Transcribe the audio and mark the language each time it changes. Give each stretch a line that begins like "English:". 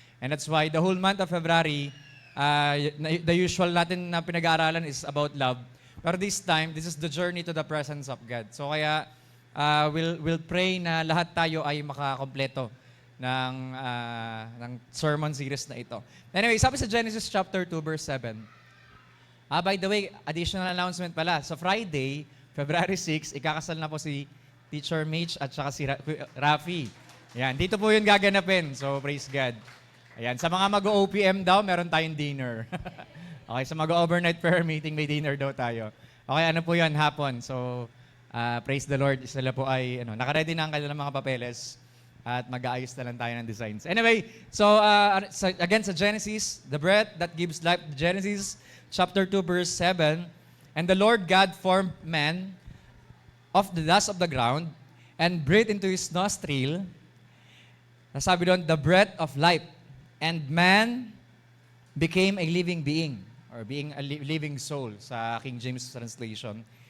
English: And that's why the whole month of February, the usual
Filipino: natin na pinag-aaralan
English: is about love. Pero this time, this is the journey to the presence of God.
Filipino: So kaya,
English: we'll pray
Filipino: na lahat tayo ay makakompleto ng sermon series na ito. Anyway, sabi sa Genesis chapter 2 verse 7.
English: By the way, additional announcement pala.
Filipino: Sa Friday, February 6, ikakasal na po si Teacher Mitch at saka si Rafi. Ayan, dito po yun gaganapin.
English: So, praise God.
Filipino: Ayan, sa mga mag-OPM daw, meron tayong dinner. Okay, sa mag-overnight prayer meeting, may dinner daw tayo. Okay, ano po yun? Hapon.
English: So, praise the Lord.
Filipino: Sila po ay, nakaready na ang kanilang mga papeles at mag-aayos na lang tayo ng designs.
English: Anyway, so again sa Genesis, the bread that gives life, Genesis chapter 2 verse 7, and the Lord God formed man of the dust of the ground and breathed into his nostril,
Filipino: nasabi doon,
English: the breath of life, and man became a living being, or being a living soul sa King James translation.